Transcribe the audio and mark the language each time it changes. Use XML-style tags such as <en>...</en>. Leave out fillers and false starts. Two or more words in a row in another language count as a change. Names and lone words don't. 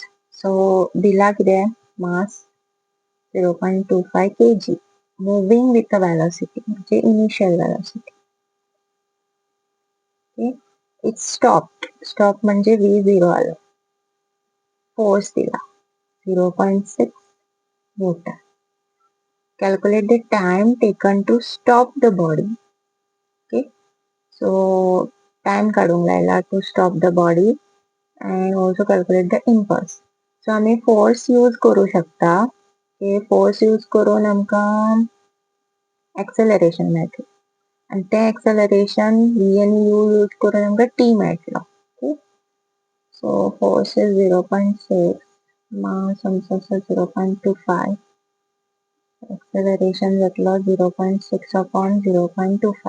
<en>So</en> <kok>दिला कितें</kok> <en>mass 0.25 kg moving with a velocity म्हणजे initial velocity. Okay. It's stopped.</en> <kok>Stop म्हणजे v0 आलं. Force दिला 0.6 Newton.</kok> <en>Calculate the time taken to stop the body. Okay. So time</en> <kok>काढूंक लायला</kok> <en>to stop the body and also calculate the impulse.</en> <kok>So आम्ही</kok> <en>force use</en> <kok>करू शकता. हे</kok> <en>force use</en> <kok>करून आमकां एक्सेलरेशन मेळटलें आनी तें एक्सेलरेशन v आनी u यूज करून आमकां t मेळटलो.</kok> <en>okay, so force is 0.6, मास</en> <kok>आमचो आसा</kok> <en>0.25, एक्सेलरेशन जातलो 0.6 अपॉन 0.25.</en>